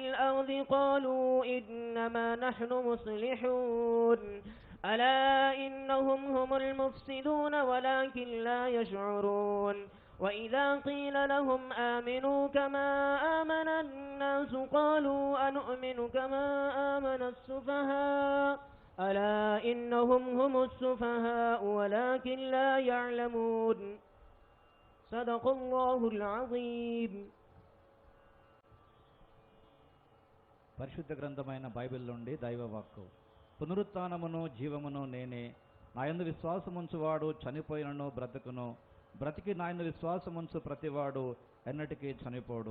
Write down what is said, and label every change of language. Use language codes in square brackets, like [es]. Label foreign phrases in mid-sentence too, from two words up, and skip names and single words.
[ar] الأرض قالوا إنما نحن مصلحون ألا إنهم هم المفسدون ولكن لا يشعرون وإذا قيل لهم آمنوا كما آمن الناس قالوا أنؤمن كما آمن السفهاء ألا إنهم هم السفهاء ولكن لا يعلمون صدق الله العظيم. [te] పరిశుద్ధ గ్రంథమైన బైబిల్ నుండి దైవవాక్కు. పునరుత్థానమును జీవమును నేనే, నాయందు విశ్వాసముంచువాడు చనిపోయినను బ్రతుకును, బ్రతికి నాయందు విశ్వాసముంచు ప్రతివాడు ఎన్నటికీ చనిపోడు.